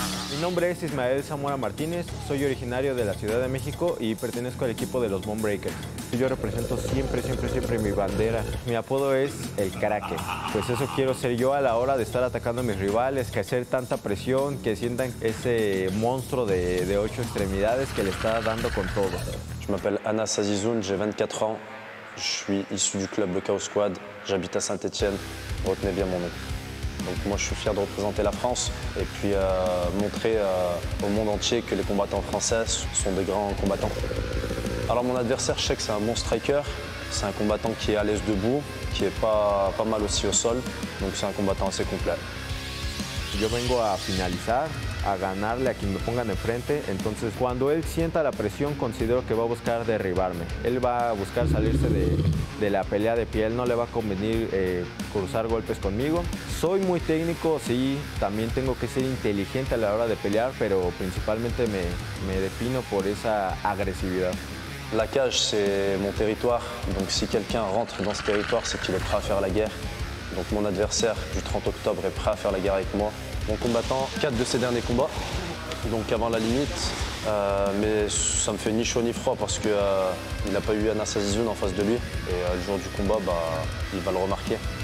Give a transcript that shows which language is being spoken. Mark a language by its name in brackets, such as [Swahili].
[Spanish] Mi nombre es Ismael Zamora Martínez, soy originario de la Ciudad de México y pertenezco al equipo de los Bone Breakers. Yo represento siempre mi bandera. Mi apodo es el Cracker. Pues eso quiero ser yo a la hora de estar atacando a mis rivales, que hacer tanta presión, que sientan ese monstruo de 8 extremidades que le está dando con todo. [French] Je m'appelle Anas Azizoun, j'ai 24 ans. Je suis issu du club Le Chaos Squad. J'habite à Saint-Etienne. Retenez bien mon nom. Donc moi je suis fier de représenter la France et puis montrer au monde entier que les combattants français sont des grands combattants. Alors mon adversaire, je sais que c'est un bon striker, c'est un combattant qui est à l'aise debout, qui est pas mal aussi au sol, donc c'est un combattant assez complet. [Spanish] Yo vengo a finalizar, a ganarle a quien me pongan enfrente. Entonces, cuando él sienta la presión, considero que va a buscar derribarme. Él va a buscar salirse de la pelea de pie. Él no le va a convenir cruzar golpes conmigo. Soy muy técnico, sí, también tengo que ser inteligente a la hora de pelear, pero principalmente me defino por esa agresividad. [French] La cage, c'est mon territoire, donc si quelqu'un rentre dans ce territoire, c'est qu'il est prêt à faire la guerre. Donc mon adversaire du 30 octobre est prêt à faire la guerre avec moi. Mon combattant, 4 de ses derniers combats, donc avant la limite, mais ça me fait ni chaud ni froid parce qu'il n'a pas eu Anas Azizoun en face de lui, et le jour du combat, il va le remarquer.